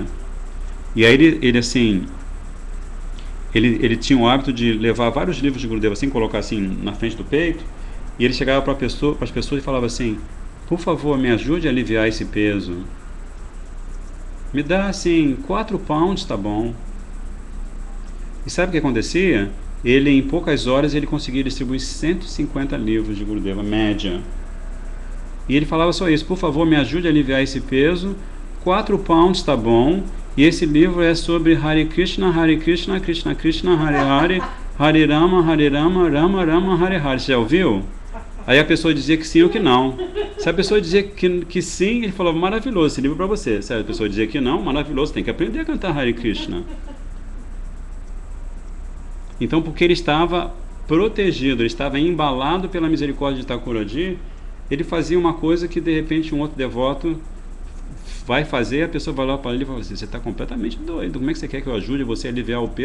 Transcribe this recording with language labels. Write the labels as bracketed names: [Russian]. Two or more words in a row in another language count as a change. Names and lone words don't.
[Portuguese] E aí ele tinha o hábito de levar vários livros de Gurudeva assim, colocar assim na frente do peito, e ele chegava para as pessoas e falava assim: por favor, me ajude a aliviar esse peso, me dá assim 4 pounds, tá bom? E sabe o que acontecia? Ele, em poucas horas, ele conseguia distribuir 150 livros de Gurudeva, média. E ele falava só isso: por favor, me ajude a aliviar esse peso, 4 pounds tá bom. E esse livro é sobre [Sanskrit] Hare Krishna, Krishna Krishna, Hare Hare, Hare Rama, Rama Rama, Hare Hare. [Portuguese] Você já ouviu? Aí a pessoa dizia que sim ou que não. Se a pessoa dizia que sim, ele falou: maravilhoso, esse livro é para você. Se a pessoa dizia que não, maravilhoso, tem que aprender a cantar Hare Krishna. Então, porque ele estava protegido, ele estava embalado pela misericórdia de Thakurji, ele fazia uma coisa que de repente um outro devoto vai fazer, a pessoa vai lá para ele e fala assim: você está completamente doido, como é que você quer que eu ajude você a aliviar o peso?